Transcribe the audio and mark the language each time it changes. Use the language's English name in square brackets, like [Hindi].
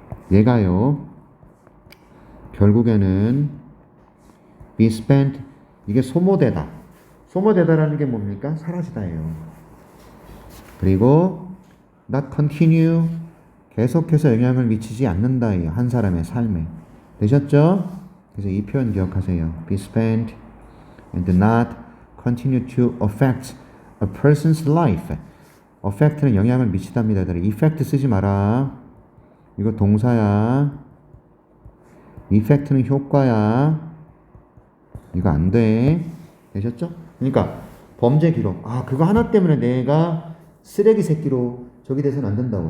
[Korean] 얘가요, 결국에는 be spent, 이게 소모되다. 소모되다라는 게 뭡니까? 사라지다예요. 그리고 not continue, 계속해서 영향을 미치지 않는다예요. 한 사람의 삶에. 되셨죠? 그래서 이 표현 기억하세요. [English] be spent and not continue to affect a person's life. [Korean] affect는 영향을 미치답니다. effect 쓰지 마라. 이거 동사야. 이펙트는 효과야. 이거 안 돼. 되셨죠? 그러니까 범죄 기록. 아, 그거 하나 때문에 내가 쓰레기 새끼로 저기 돼서는 안 된다고.